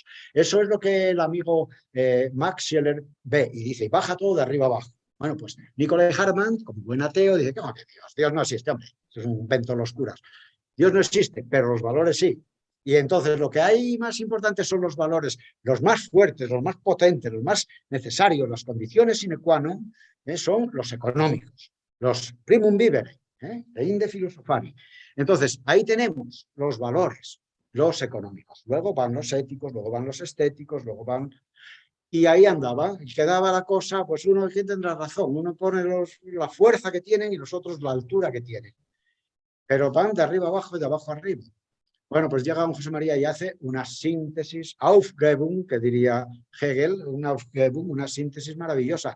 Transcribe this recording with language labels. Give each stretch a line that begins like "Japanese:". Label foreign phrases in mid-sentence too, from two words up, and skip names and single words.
Spanish: Eso es lo que el amigo Max Scheler ve y dice, y baja todo de arriba abajo. Bueno, pues Nicolai Hartmann, como buen ateo, dice, ¿cómo que Dios? Dios no existe, hombre, eso es un invento de los curas. Dios no existe, pero los valores sí. Y entonces lo que hay más importante son los valores, los más fuertes, los más potentes, los más necesarios, las condiciones
Latin: sine qua non,
Spanish: son los económicos, los
Latin: primum vivere, de inde filosofari.
Spanish: Entonces, ahí tenemos los valores, los económicos. Luego van los éticos, luego van los estéticos, luego van... Y ahí andaba, y quedaba la cosa, pues uno que tendrá razón, uno pone la fuerza que tienen y los otros la altura que tienen. Pero van de arriba abajo y de abajo arriba. Bueno, pues llega don José María y hace una síntesis, Aufgebung, que diría Hegel, una Aufgebung, una síntesis maravillosa.